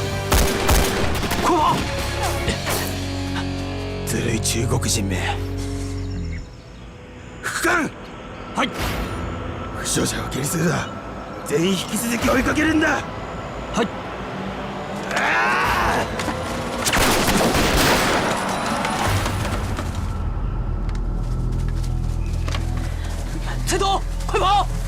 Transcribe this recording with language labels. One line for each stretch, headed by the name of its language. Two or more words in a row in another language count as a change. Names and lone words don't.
Chinese: 快跑！
Japanese: ずるい中国人め。艦！はい。負傷者はゲリスーだ。全員引き続き追いかけるんだ。はい。
Chinese: 菜头，快跑！